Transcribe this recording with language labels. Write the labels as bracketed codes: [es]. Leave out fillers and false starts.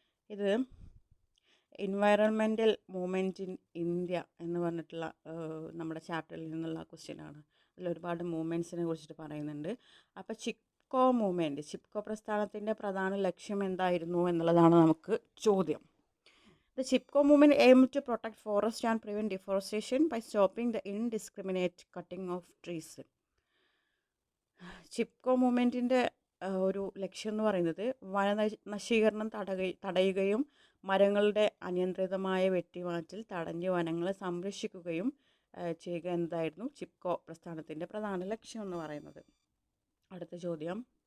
[ml] ഇത് [en] environmental movement in India [ml] എന്ന് പറഞ്ഞിട്ടുള്ള നമ്മുടെ ചാപ്റ്ററിൽ നിന്നുള്ള ക്വസ്റ്റ്യനാണ്. അതിൽ ഒരുപാട് മൂവ്മെൻറ്റ്സിനെ കുറിച്ചിട്ട് പറയുന്നുണ്ട്. അപ്പോൾ ചിപ്കോ പ്രസ്ഥാനത്തിൻ്റെ പ്രധാന ലക്ഷ്യം എന്തായിരുന്നു എന്നുള്ളതാണ് നമുക്ക് ചോദ്യം. [en] The Chipko movement aimed to protect forests and prevent deforestation by stopping the indiscriminate cutting of trees. [ml] Chipko മൂവ്മെൻറ്റിൻ്റെ ഒരു ലക്ഷ്യം എന്ന് പറയുന്നത് വനനശീകരണം തടയുകയും മരങ്ങളുടെ അനിയന്ത്രിതമായ വെട്ടിമാറ്റൽ തടഞ്ഞ് വനങ്ങളെ സംരക്ഷിക്കുകയും ചെയ്യുക എന്നതായിരുന്നു ചിപ്കോ പ്രസ്ഥാനത്തിൻ്റെ പ്രധാന ലക്ഷ്യം എന്ന് പറയുന്നത്. അടുത്ത ചോദ്യം.